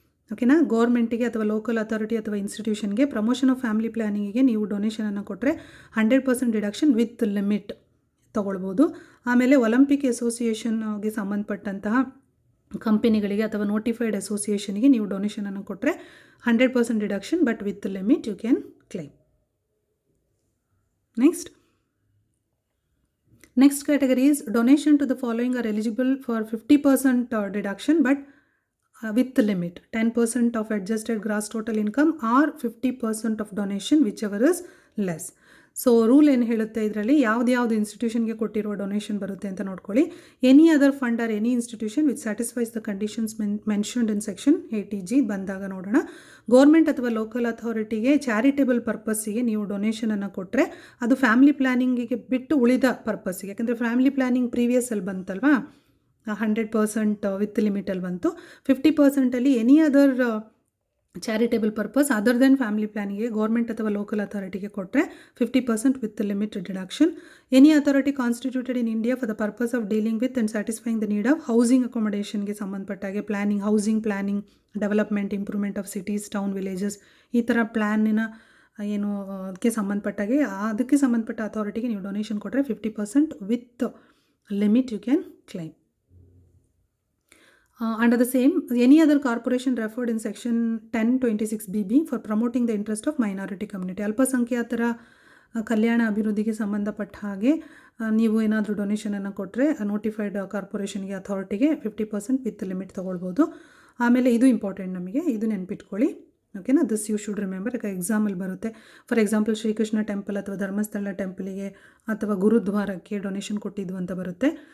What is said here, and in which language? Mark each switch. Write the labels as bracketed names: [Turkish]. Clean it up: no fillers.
[Kannada] ಓಕೆನಾ, ಗೌರ್ಮೆಂಟಿಗೆ ಅಥವಾ local authority ಅಥವಾ ಇನ್ಸ್ಟಿಟ್ಯೂಷನ್ಗೆ ಪ್ರಮೋಷನ್ ಆಫ್ ಫ್ಯಾಮಿಲಿ ಪ್ಲ್ಯಾನಿಂಗಿಗೆ ನೀವು ಡೊನೇಷನನ್ನು ಕೊಟ್ಟರೆ 100% ಡಿಡಕ್ಷನ್ ವಿತ್ ಲಿಮಿಟ್ ತೊಗೊಳ್ಬೋದು. ಆಮೇಲೆ ಒಲಿಂಪಿಕ್ ಅಸೋಸಿಯೇಷನ್ಗೆ ಸಂಬಂಧಪಟ್ಟಂತಹ ಕಂಪನಿಗಳಿಗೆ ಅಥವಾ ನೋಟಿಫೈಡ್ ಅಸೋಸಿಯೇಷನ್ಗೆ ನೀವು ಡೊನೇಷನನ್ನು ಕೊಟ್ಟರೆ 100% deduction [English] But with limit you can claim. Next category is donation to the following are eligible for 50% deduction but with the limit, 10% of adjusted gross total income or 50% of donation whichever is less. [Kannada] So rule ಏನು ಹೇಳುತ್ತೆ, ಇದರಲ್ಲಿ ಯಾವ್ದು ಇನ್ಸ್ಟಿಟ್ಯೂಷನ್ಗೆ ಕೊಟ್ಟಿರೋ donation ಬರುತ್ತೆ ಅಂತ ನೋಡ್ಕೊಳ್ಳಿ. [English] any other fund or any institution which satisfies the conditions mentioned in section 80G [Kannada] ಬಂದಾಗ ನೋಡೋಣ. ಗೌರ್ಮೆಂಟ್ ಅಥವಾ ಲೋಕಲ್ ಅಥಾರಿಟಿಗೆ ಚಾರಿಟೇಬಲ್ ಪರ್ಪಸ್ಸಿಗೆ ನೀವು ಡೊನೇಷನನ್ನು ಕೊಟ್ಟರೆ ಅದು ಫ್ಯಾಮಿಲಿ ಪ್ಲ್ಯಾನಿಂಗಿಗೆ ಬಿಟ್ಟು ಉಳಿದ ಪರ್ಪಸ್ಸಿಗೆ, ಯಾಕಂದರೆ ಫ್ಯಾಮಿಲಿ ಪ್ಲ್ಯಾನಿಂಗ್ ಪ್ರೀವಿಯಸ್ಸಲ್ಲಿ ಬಂತಲ್ವಾ 100% ವಿತ್ ಲಿಮಿಟಲ್ಲಿ ಬಂತು. 50%ಅಲ್ಲಿ any other charitable purpose other then family ಪ್ಲಾನಿಂಗ್ಗೆ government ಅಥವಾ ಲೋಕಲ್ ಅಥಾರಿಟಿಗೆ ಕೊಟ್ಟರೆ 50% with limit deduction. [English] any authority constituted in India for the purpose of dealing with and satisfying the need of housing ಅಕೊಮಡೇಷನ್ಗೆ [Kannada] ಸಂಬಂಧಪಟ್ಟಾಗೆ planning, housing planning, development, improvement of cities, town, villages, ಈ ಥರ ಪ್ಲ್ಯಾನಿನ ಏನು ಅದಕ್ಕೆ ಸಂಬಂಧಪಟ್ಟಾಗೆ ಅದಕ್ಕೆ ಸಂಬಂಧಪಟ್ಟ ಅಥಾರಿಟಿಗೆ ನೀವು donation ಕೊಟ್ಟರೆ 50% with limit [English] You can claim. Under the same, any other corporation referred in section 1026BB for promoting the interest of minority community. [Kannada] ಅಲ್ಪಸಂಖ್ಯಾತರ ಕಲ್ಯಾಣ ಅಭಿವೃದ್ಧಿಗೆ ಸಂಬಂಧಪಟ್ಟ ಹಾಗೆ ನೀವು ಏನಾದರೂ ಡೊನೇಷನನ್ನು ಕೊಟ್ಟರೆ ನೋಟಿಫೈಡ್ ಕಾರ್ಪೊರೇಷನ್ಗೆ ಅಥಾರಿಟಿಗೆ 50% ವಿತ್ ಲಿಮಿಟ್ ತೊಗೊಳ್ಬೋದು. ಆಮೇಲೆ ಇದು ಇಂಪಾರ್ಟೆಂಟ್ ನಮಗೆ, ಇದು ನೆನ್ಪಿಟ್ಕೊಳ್ಳಿ. ಓಕೆನಾ, [English] This you should remember. [Kannada] ಯಾಕೆ ಎಕ್ಸಾಮಲ್ಲಿ ಬರುತ್ತೆ. ಫಾರ್ ಎಕ್ಸಾಂಪಲ್ ಶ್ರೀಕೃಷ್ಣ ಟೆಂಪಲ್ ಅಥವಾ ಧರ್ಮಸ್ಥಳ ಟೆಂಪಲಿಗೆ ಅಥವಾ ಗುರುದ್ವಾರಕ್ಕೆ ಡೊನೇಷನ್ ಕೊಟ್ಟಿದ್ದು ಅಂತ ಬರುತ್ತೆ.